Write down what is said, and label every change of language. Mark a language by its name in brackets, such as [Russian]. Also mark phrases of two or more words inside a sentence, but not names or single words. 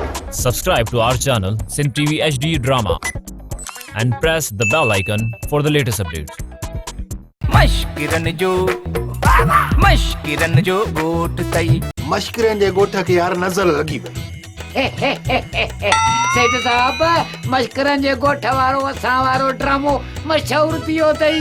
[English] Subscribe to our channel Sin TV HD Drama and press the bell icon for the latest updates. [Sindhi] मश्किरन जो गोट तई मश्किरन जे गोठ खे यार नज़र लॻी वई। सेठ साहब मश्करन जे गोठ वारो असां वारो ड्रामो मशहूर थी वियो अथई।